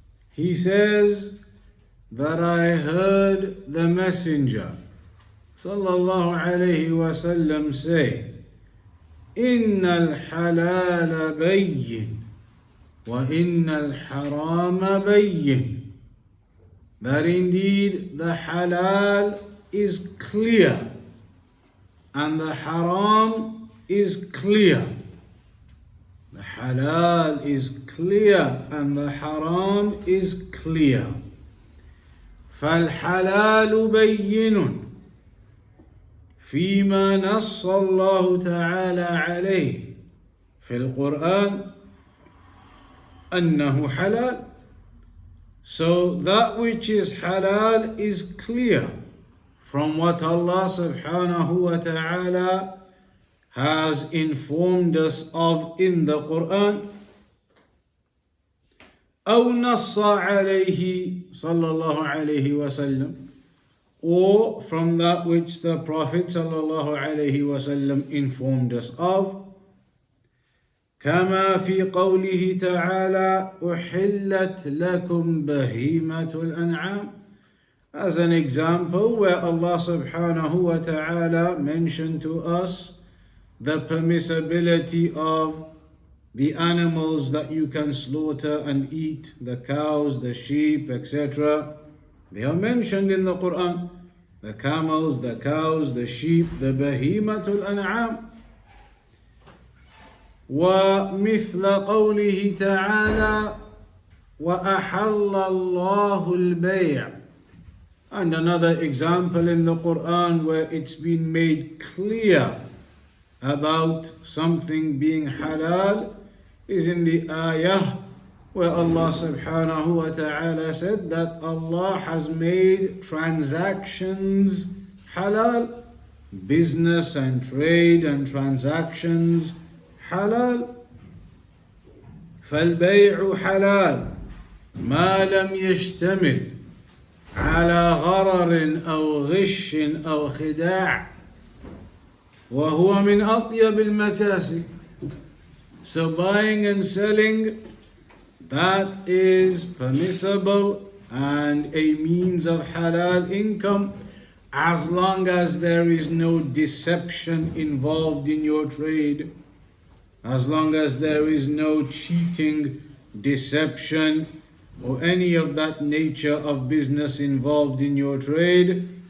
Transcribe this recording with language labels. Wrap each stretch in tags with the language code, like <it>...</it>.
<en>He says that I heard the Messenger sallallahu alayhi wa sallam say, إن الحلال بين وإن الحرام بين, that indeed the halal is clear and the haram is clear. The halal is clear and the haram is clear.</en> <ar>فالحلال بين فيما نص الله تعالى عليه في القرآن أنه حلال.</ar> <en>So that which is halal is clear from what Allah subhanahu wa ta'ala has informed us of in the Quran.</en> <ar>أو نص عليه صلى الله عليه وسلم, or from that which the Prophet صلى الله عليه وسلم informed us of.</ar> <en>كما في قوله تعالى أحلت لكم بهيمة الأنعام, as an example where Allah subhanahu wa ta'ala mentioned to us the permissibility of the animals that you can slaughter and eat, the cows, the sheep, etc. They are mentioned in the Quran. The camels, the cows, the sheep, the bahimatul an'am.</en> <ar>ومثل قوله تعالى وأحل الله البيع.</ar> <en>And another example in the Quran where it's been made clear about something being halal is in the ayah where Allah subhanahu wa ta'ala said that Allah has made transactions halal, business and trade and transactions halal.</en> <ar>فالبيع حلال ما لم يشتمل على غرر أو غش أو خداع وهو من أطيب المكاسب.</ar> <en>So buying and selling, that is permissible and a means of halal income as long as there is no deception involved in your trade, as long as there is no cheating, deception, or any of that nature of business involved in your trade.</en>